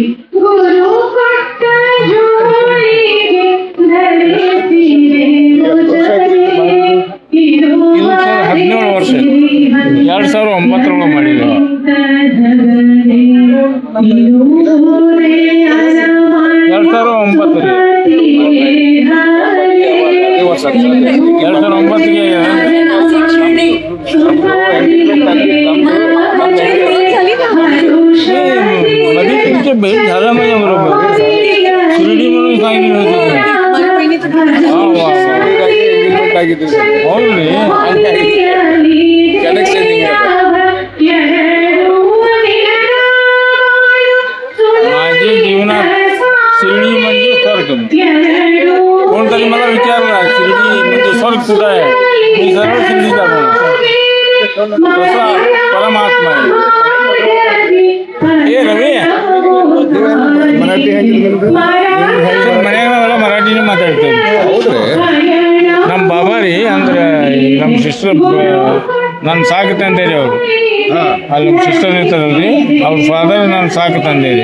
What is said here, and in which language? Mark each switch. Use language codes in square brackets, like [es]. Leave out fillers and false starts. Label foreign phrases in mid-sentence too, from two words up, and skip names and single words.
[kn] ಗುರು ಕೊಟ್ಟ ಜೋಳಿಗೆ ಧರಿಸಿದೆ ಮುದ್ರೆ, ಇರುವ 17 ವರ್ಷ 2009 ಮಾಡಿದ್ರು. [mr] 2009ಗೆ मधी भेट झाला माझ्या बरोबर. शिर्डी म्हणून सांगितलं होतं. माझ्या जीवनात शिर्डी म्हणजे स्वर्ग. कोणतरी मला विचारला शिर्डी म्हणजे स्वर्ग कुठं आहे, मी सर्व शिर्डी जातो तसा परमात्मा आहे. ए रवी [kn] ಮರಾಠಿ ಹೆಂಗಿದ್ರು ಮನೆಯಾಗೆಲ್ಲ ಮರಾಠಿನೇ ಮಾತಾಡ್ತೇವೆ. ನಮ್ಮ ಬಾಬಾ ರೀ ಅಂದ್ರೆ ನಮ್ಮ ಸಿಸ್ಟರ್ ನನ್ನ ಸಾಕು ತಂದೇರಿ ಅವರು. ಅಲ್ಲಿ ನಮ್ಮ ಸಿಸ್ಟರ್ ಇರ್ತಾರಲ್ರಿ, ಅವ್ರ ಫಾದರ್ ನಾನು ಸಾಕು ತಂದೇರಿ.